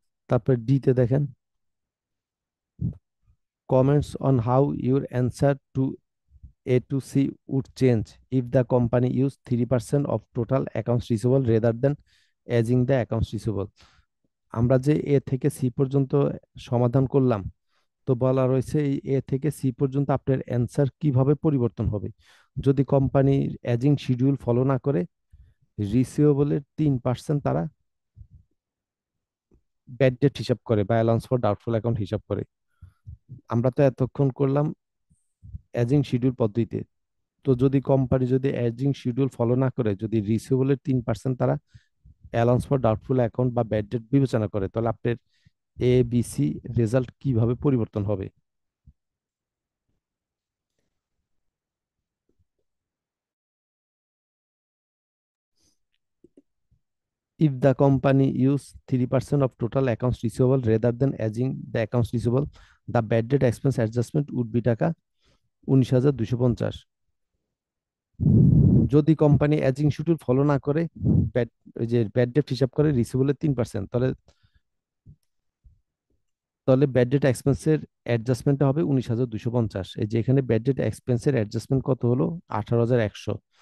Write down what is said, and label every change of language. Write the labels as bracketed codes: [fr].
[bn] তারপর ডিতে দেখেন [en] Comments on how your answer to A to C would change if the company used 3% of total accounts receivable rather than aging the accounts receivable। [bn] আমরা যে এ থেকে C পর্যন্ত সমাধান করলাম, তো বলা রয়েছে এই এ থেকে সি পর্যন্ত আপনার অ্যান্সার কিভাবে পরিবর্তন হবে যদি কোম্পানি এজিং শিডিউল ফলো না করে রিসিভেবলের 3% তারা ব্যাড ডেট হিসাব করে বা অ্যালাউন্স ফর ডাউটফুল অ্যাকাউন্ট হিসাব করে। আমরা তো এতক্ষণ করলাম এজিং শিডিউল পদ্ধতিতে। তো যদি কোম্পানি যদি এজিং শিডিউল ফলো না করে যদি রিসিভেবলের 3% তারা অ্যালাউন্স ফর ডাউটফুল অ্যাকাউন্ট বা ব্যাড ডেট বিবেচনা করে, তাহলে আপনার এ বি সি রেজাল্ট কিভাবে পরিবর্তন হবে। [en] If the company use 3% of total accounts receivable rather than aging the accounts receivable, the bad debt expense adjustment would be টাকা 19,250। [bn] যদি কোম্পানি এজিং শিডিউল ফলো না করে ব্যাড ওই যে ব্যাড ডেট হিসাব করে রিসিভেবলের 3%, তাহলে তাহলে ব্যাড ডেট এক্সপেন্সের অ্যাডজাস্টমেন্টটা হবে 19,250। এই যে এখানে ব্যাড ডেট এক্সপেন্সের অ্যাডজাস্টমেন্ট কত হলো? 18,100।